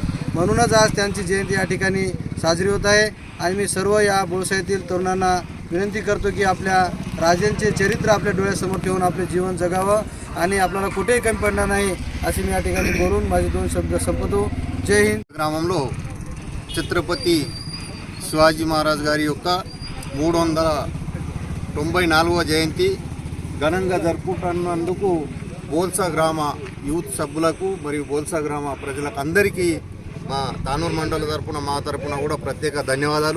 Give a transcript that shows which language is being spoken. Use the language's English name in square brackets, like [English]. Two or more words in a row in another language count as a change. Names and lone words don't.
[Marathi] म्हणूनच आज त्यांची जयंती या ठिकाणी साजरी होत आहे. आणि मी सर्व या बोळसा येथील तरुणांना विनंती करतो की आपल्या राजांचे चरित्र आपल्या डोळ्यासमोर ठेवून आपले जीवन जगावं आणि आपल्याला कुठेही कमी पडणार नाही असे मी या ठिकाणी बोलून माझे 2 शब्द संपवतो. जय हिंद. [Telugu] గ్రామంలో ఛత్రపతి శివాజీ మహారాజ్ గారి యొక్క 394వ జయంతి ఘనంగా జరుపుకుంటున్నందుకు బోల్సా గ్రామ యూత్ సభ్యులకు మరియు బోల్సా గ్రామ ప్రజలకు అందరికీ మా తానూరు మండల తరపున మా తరపున కూడా ప్రత్యేక ధన్యవాదాలు.